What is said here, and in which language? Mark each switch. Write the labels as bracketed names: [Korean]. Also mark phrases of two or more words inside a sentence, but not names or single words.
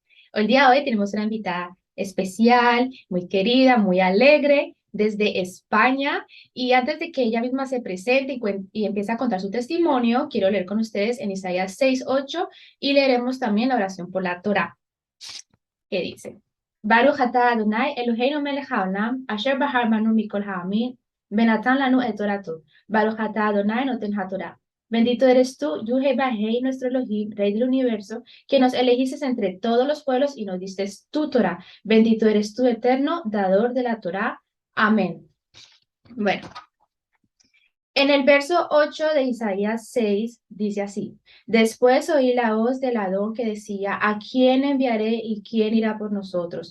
[Spanish] El día de hoy tenemos una invitada especial, muy querida, muy alegre, desde España. Y antes de que ella misma se presente y empiece a contar su testimonio, quiero leer con ustedes en Isaías 6:8 y leeremos también la oración por la Torá, que dice: [Hebrew] ברוך אתה אדוני אלוהינו מלך העולם אשר בחר בנו מכל העמים ונתן לנו את תורתו. ברוך אתה אדוני נותן התורה. [Spanish] Bendito eres tú, Yuhei Bajei, nuestro Elohim, Rey del universo, que nos elegiste entre todos los pueblos y nos diste tu Torah. Bendito eres tú, eterno, dador de la Torah. Amén. Bueno, en el verso 8 de Isaías 6 dice así: Después oí la voz del Adón que decía: ¿A quién enviaré y quién irá por nosotros?